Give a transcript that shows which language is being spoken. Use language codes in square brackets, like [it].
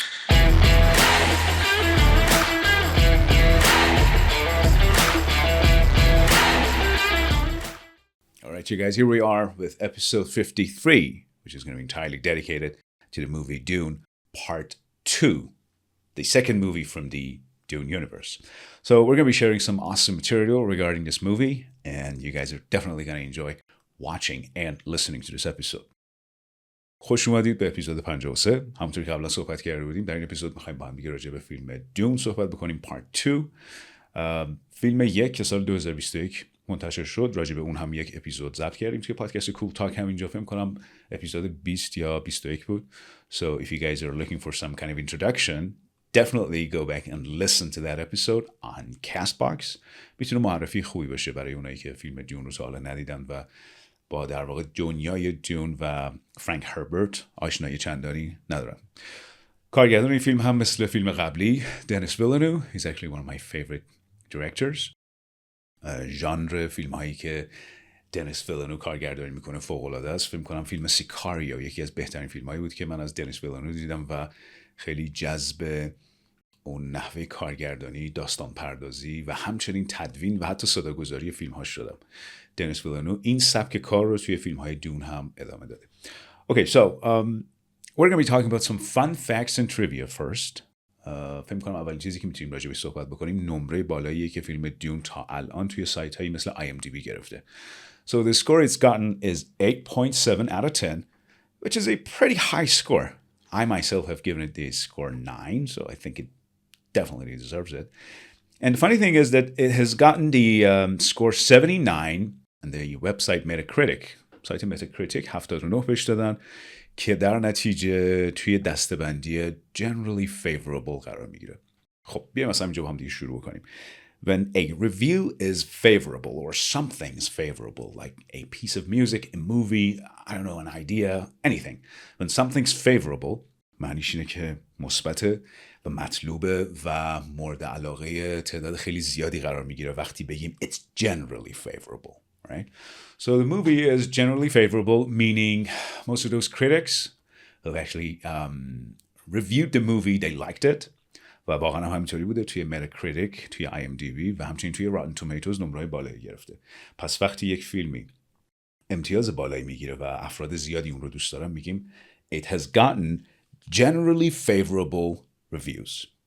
[en] All right, you guys, here we are with episode 53, which is going to be entirely dedicated to the movie Dune Part II, the second movie from the Dune universe. So we're going to be sharing some awesome material regarding this movie, and you guys are definitely going to enjoy watching and listening to this episode. [fa] خوش اومدید به اپیزود 53. همونطور که قبلا صحبت کرده بودیم در این اپیزود می‌خوایم با هم دیگه راجع به فیلم دون صحبت بکنیم Part 2. فیلم یک که سال 2021 منتشر شد، راجع به اون هم یک اپیزود ضبط کردیم توی پادکست کول تاک. همینجا فکر کنم اپیزود 20 یا 21 بود. [en] So if you guys are looking for some kind of introduction, definitely go back and listen to that episode on Castbox. [fa] میتونه معرفی خوبی باشه برای اونایی که فیلم دون رو تا حالا ندیدن و با در واقع دنیای دون و فرانک هربرت آشنایی چندانی ندارن. کارگردان این فیلم هم مثل فیلم قبلی دنیس ویلنو. [en] He's actually one of my favorite directors. [fa] ژانر فیلم هایی که دنیس ویلنو کارگردانی میکنه فوق العاده است. فکر کنم فیلم سیکاریو یکی از بهترین فیلم هایی بود که من از دنیس ویلنو دیدم و خیلی جذب اون نحوه کارگردانی، داستان پردازی و همچنین تدوین و حتی صداگذاری فیلم ها شدم. دنیس ویلنو این سبک کار رو توی فیلم های دون هم ادامه داده. [en] Okay, so we're going to be talking about some fun facts and trivia first. [fa] فکر می‌کنم اولین چیزی که میتونیم راجع بهش صحبت بکنیم نمره بالاییه که فیلم دون تا الان توی سایت هایی مثل IMDb گرفته. [en] So the score it's gotten is 8.7 out of 10, which is a pretty high score. I myself have given it the score 9, so I think it definitely deserves it. And the funny thing is that it has gotten the score 79 on the website Metacritic. [fa] سایت Metacritic 79 بهش دادن که در نتیجه توی دسته‌بندی [en] generally favorable [fa] قرار میگیره. خب بیایم مثلا اینجا با هم دیگه شروع کنیم. [en] When a review is favorable or something's favorable, like a piece of music, a movie, I don't know, an idea, anything. When something's favorable, [fa] معنیش اینه که مثبته و مطلوبه و مورد علاقه تعداد خیلی زیادی قرار میگیره وقتی بگیم [en] it's generally favorable, right? So the movie is generally favorable, meaning most of those critics who actually reviewed the movie, they liked it. [fa] و واقعا هم همینطوری بوده توی متاکریتیک، توی IMDb و همچنین توی راتن تومیتوز نمره‌های بالایی گرفته. پس وقتی یک فیلمی امتیاز بالایی میگیره و افراد زیادی اون رو دوست دارن میگیم [en] it has gotten generally favorable reviews.